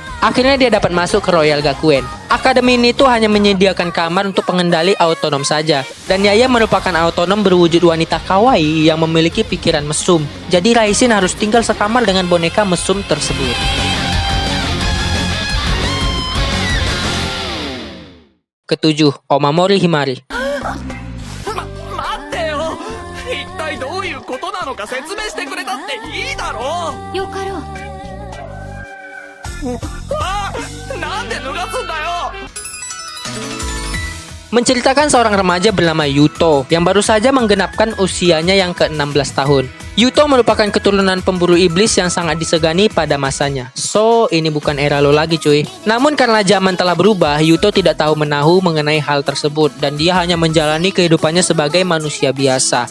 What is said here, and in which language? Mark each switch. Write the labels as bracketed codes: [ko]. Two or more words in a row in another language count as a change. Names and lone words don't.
[id] Akhirnya dia dapat masuk ke Royal Gakuen. Akademi ini tuh hanya menyediakan kamar untuk pengendali autonom saja. Dan Yaya merupakan autonom berwujud wanita kawaii yang memiliki pikiran mesum. Jadi Raishin harus tinggal sekamar dengan boneka mesum tersebut. Ketujuh, Omamori Himari. [ja] 一体どういうことなのか説明してくれたっていいだろう。よかろう。あ、なんで脱がすんだよ。 [id] Menceritakan seorang remaja bernama Yuto yang baru saja menggenapkan usianya yang ke-16 tahun. Yuto merupakan keturunan pemburu iblis yang sangat disegani pada masanya. So, ini bukan era lo lagi cuy. Namun karena zaman telah berubah, Yuto tidak tahu menahu mengenai hal tersebut dan dia hanya menjalani kehidupannya sebagai manusia biasa.